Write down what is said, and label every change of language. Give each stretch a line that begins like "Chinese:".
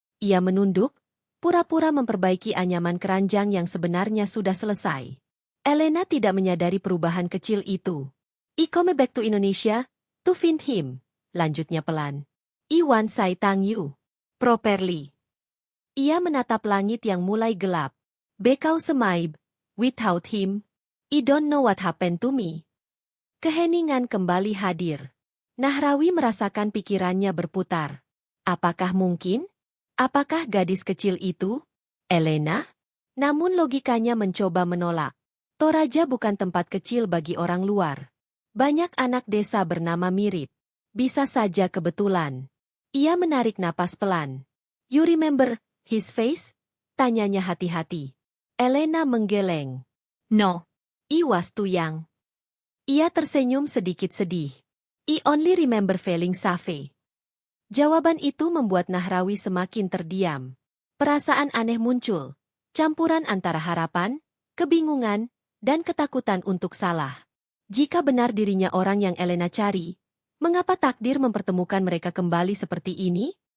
Indonesian: Ia menunduk, pura-pura memperbaiki anyaman keranjang yang sebenarnya sudah selesai. Elena tidak menyadari perubahan kecil itu.
English: I come back to Indonesia, to find him,
Indonesian: lanjutnya pelan.
English: I want say thank you. Properly.
Indonesian: Ia menatap langit yang mulai gelap.
English: Because Semaib, without him, I don't know what happened to me.
Indonesian: Keheningan kembali hadir. Nahrawi merasakan pikirannya berputar. Apakah mungkin? Apakah gadis kecil itu? Elena? Namun logikanya mencoba menolak. Toraja bukan tempat kecil bagi orang luar. Banyak anak desa bernama mirip. Bisa saja kebetulan. Ia menarik napas pelan.
English: You remember his face?
Indonesian: Tanyanya hati-hati.
English: Elena
Indonesian: menggeleng.
English: No. I was too young.
Indonesian: Ia tersenyum sedikit sedih.
English: I only remember feeling safe.
Indonesian: Jawaban itu membuat Nahrawi semakin terdiam. Perasaan aneh muncul, campuran antara harapan, kebingungan, dan ketakutan untuk salah. Jika benar dirinya orang yang Elena cari, mengapa takdir mempertemukan mereka kembali seperti ini?